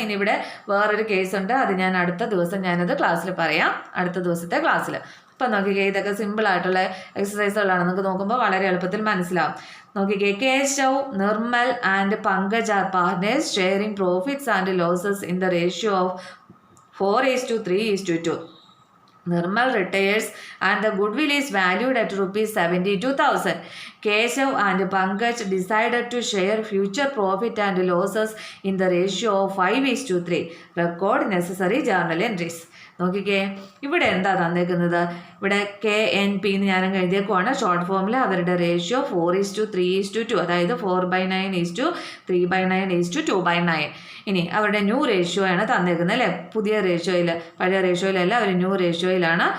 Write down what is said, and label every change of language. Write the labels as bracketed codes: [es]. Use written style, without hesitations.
[ml] ഇനി ഇവിടെ വേറൊരു കേസുണ്ട്. അത് ഞാൻ അടുത്ത ദിവസം ഞാനത് ക്ലാസ്സിൽ പറയാം, അടുത്ത ദിവസത്തെ ക്ലാസ്സിൽ. അപ്പം നോക്കിക്കേ, ഇതൊക്കെ സിമ്പിളായിട്ടുള്ള എക്സസൈസുകളാണ്. നമുക്ക് നോക്കുമ്പോൾ വളരെ എളുപ്പത്തിൽ മനസ്സിലാവും. നോക്കിക്കേ, [en] Keshav, Nirmal and Pankaj are partners sharing profits and losses in the ratio of 4:3:2. Nirmal retires and the goodwill is valued at ₹72,000. Keshav and Pankaj decided to share future profit and losses in the ratio of 5:3. Record necessary journal entries. [ml] നോക്കിക്കേ, ഇവിടെ എന്താ തന്നേക്കുന്നത്? ഇവിടെ KNP എന്ന് ഞാൻ എഴുതിയേക്കുവാണ് short ഫോമിൽ. അവരുടെ ratio 4:3:2, അതായത് 4/9:3/9:2/9. ഇനി അവരുടെ ന്യൂ റേഷ്യോ ആണ് തന്നേക്കുന്നത് അല്ലേ? പുതിയ റേഷ്യോയിൽ, പഴയ റേഷ്യോയിലല്ല, അവർ ന്യൂ റേഷ്യോയിലാണ്.